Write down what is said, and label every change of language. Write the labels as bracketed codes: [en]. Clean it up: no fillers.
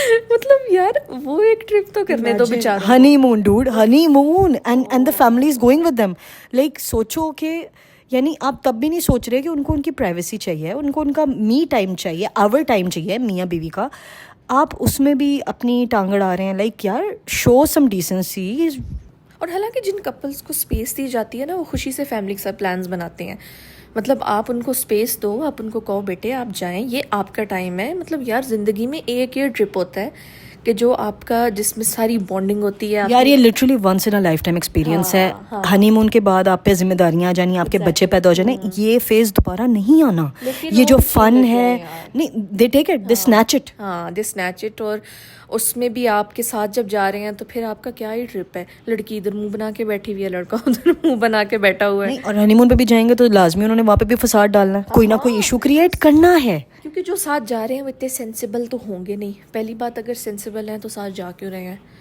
[ur] مطلب یار وہ ایک ٹرپ تو کرنے دو بیچاروں. [en] Honeymoon dude, honeymoon and the family is going with them. [ur] Like سوچو کہ یعنی آپ تب بھی نہیں سوچ رہے کہ ان کو ان کی پرائیویسی چاہیے, ان کو ان کا می ٹائم چاہیے, [en] our time [ur] چاہیے میاں بیوی کا. آپ اس میں بھی اپنی ٹانگ اڑا رہے ہیں. [en] Like یار show some decency. [ur] اور حالانکہ جن کپلس کو اسپیس دی جاتی ہے نا, وہ خوشی سے فیملی کے ساتھ پلانز بناتے ہیں. مطلب آپ ان کو اسپیس دو, آپ ان کو کہو بیٹے آپ جائیں, یہ آپ کا ٹائم ہے. مطلب یار زندگی میں ایک یہ ٹرپ ہوتا ہے کہ جو آپ کا, جس میں ساری بانڈنگ ہوتی ہے. یار یہ [en] literally once in a lifetime experience [ur] ہے. ہنی مون کے بعد آپ پہ ذمہ داریاں آ جانی, آپ کے بچے پیدا ہو جانے, یہ فیز دوبارہ نہیں آنا. یہ جو فن ہے نہیں, [en] They take it, they snatch it. ہاں they snatch it. [ur] اور اس میں بھی آپ کے ساتھ جب جا رہے ہیں تو پھر آپ کا کیا ہی ٹرپ ہے. لڑکی ادھر منہ بنا کے بیٹھی ہوئی ہے, لڑکا ادھر منہ بنا کے بیٹھا ہوا ہے. اور ہنی مون پہ بھی جائیں گے تو لازمی انہوں نے وہاں پہ بھی فساد ڈالنا ہے, کوئی نہ کوئی ایشو کریٹ کرنا ہے. کیونکہ جو ساتھ جا رہے ہیں وہ اتنے سینسیبل تو ہوں گے نہیں. پہلی بات, اگر سینسیبل ہیں تو ساتھ جا کیوں رہے ہیں.